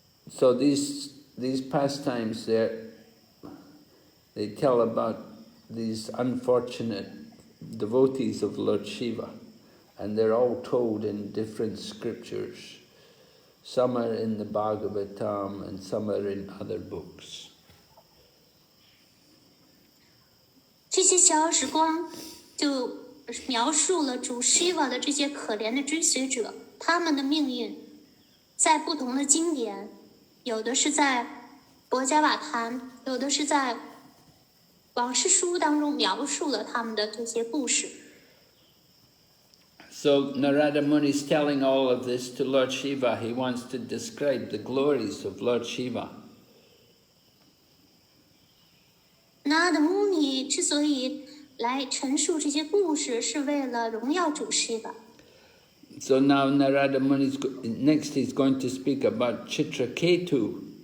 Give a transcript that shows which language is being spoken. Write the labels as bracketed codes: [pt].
[en] So these pastimes they tell about these unfortunate devotees of Lord Shiva, and they're all told in different scriptures. Some are in the Bhagavatam and some are in other books. [zh] 这些小时光就描述了主 Shiva 的这些可怜的追随者，他们的命运在不同的经典，有的是在博伽瓦坛，有的是在往事书当中描述了他们的这些故事。 [en] So Narada Muni is telling all of this to Lord Shiva. He wants to describe the glories of Lord Shiva. [zh] 那的穆尼之所以来陈述这些故事，是为了荣耀主 Shiva。 [en] So now Narada Muni next he's going to speak about Chitraketu.